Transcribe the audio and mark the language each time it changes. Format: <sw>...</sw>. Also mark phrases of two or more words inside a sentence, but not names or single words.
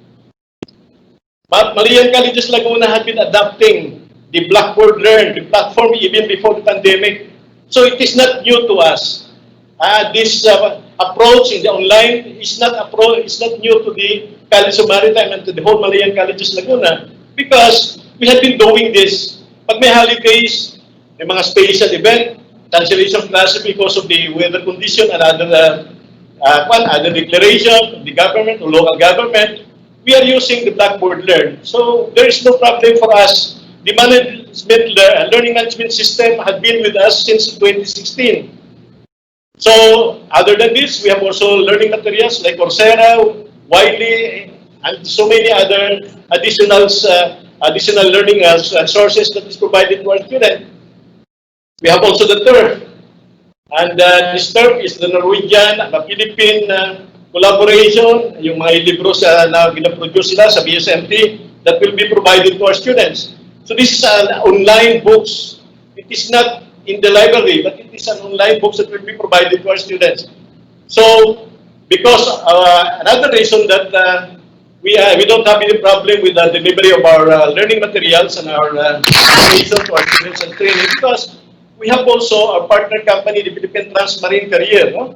<en>But Malayan Colleges Laguna had been adopting the Blackboard Learn, the platform even before the pandemic. So it is not new to us. This approach in the online is not new to the College of Maritime and to the whole Malayan Colleges Laguna because we had been doing this.</en> <tl>Pag may holidays, may mga</tl> <en>special event, cancellation classes because of the weather condition and other declaration of the government or local government, we are using the Blackboard Learn. So there is no problem for us. The learning management system had been with us since 2016. So other than this, we have also learning materials like Coursera, Widely, and so many other additional learning sources that is provided to our students. We have also the TERP. And this TERP is the Norwegian and the Philippine collaboration,</en> <tl>yung mga libros na gina-produce sila sa BSMT</tl> <en>that will be provided to our students. So this is an online books. It is not in the library, but it is an online books that will be provided to our students. So because another reason that we don't have any problem with the delivery of our learning materials and our education to our students and training because we have also our partner company, the Philippine Transmarine Career, no?</en>